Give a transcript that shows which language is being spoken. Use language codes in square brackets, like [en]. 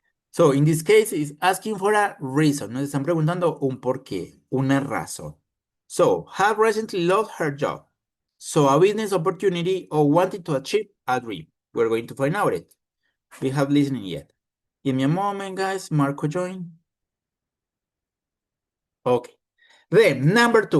[en] So, in this case, it's asking for a reason. [es] Nos están preguntando un porqué, una razón. [en] So, have recently lost her job. So, a business opportunity or wanted to achieve a dream. We're going to find out it. We have listening yet. Give me a moment, guys. Marco join. Okay. Then, number 2.